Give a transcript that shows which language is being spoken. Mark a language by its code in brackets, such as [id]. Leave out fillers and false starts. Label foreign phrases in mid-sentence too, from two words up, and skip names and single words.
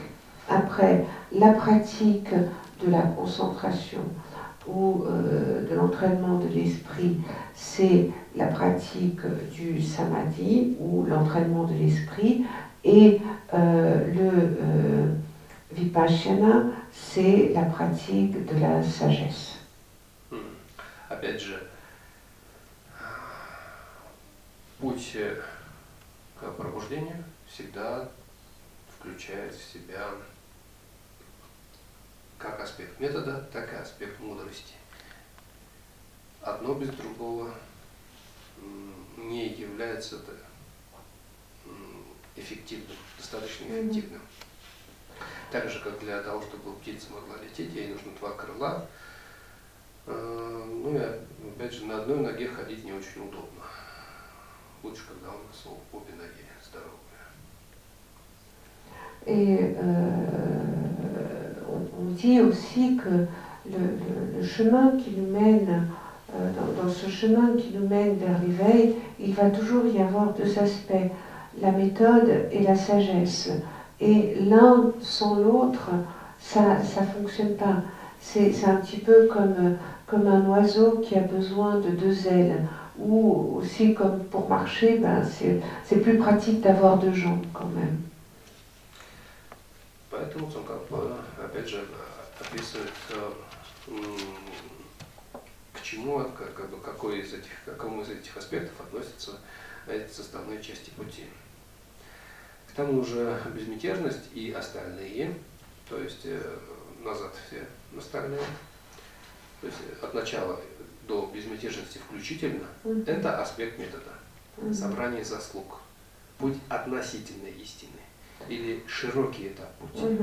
[fr] Après, la pratique de la concentration ou de l'entraînement de l'esprit, c'est la pratique du samadhi ou l'entraînement de l'esprit, et le vipassana, c'est la pratique de la sagesse. [ru] Опять же, путь к пробуждению всегда включает в себя как аспект метода, так и аспект мудрости. Одно без другого не является эффективным, достаточно эффективным. Так же, как для того, чтобы птица могла лететь, ей нужно 2 крыла. Ну и опять же, на одной ноге ходить не очень удобно. Лучше, когда у нас обе ноги здоровые. [fr] Et on dit aussi que le chemin qui nous mène, dans ce chemin qui nous mène vers l'éveil, il va toujours y avoir 2 aspects, la méthode et la sagesse. Et l'un sans l'autre, ça fonctionne pas. C'est un petit peu comme un oiseau qui a besoin de 2 ailes. Ou aussi comme pour marcher, c'est plus pratique d'avoir 2 jambes quand même. [ru] Поэтому Цонкапа, опять же, описывает, к чему, к какому из этих аспектов относятся эти составные части пути. К тому же безмятежность и остальные, то есть назад все остальные, то есть от начала до безмятежности включительно, это аспект метода, собрание заслуг, путь относительной истины или широкий этап пути.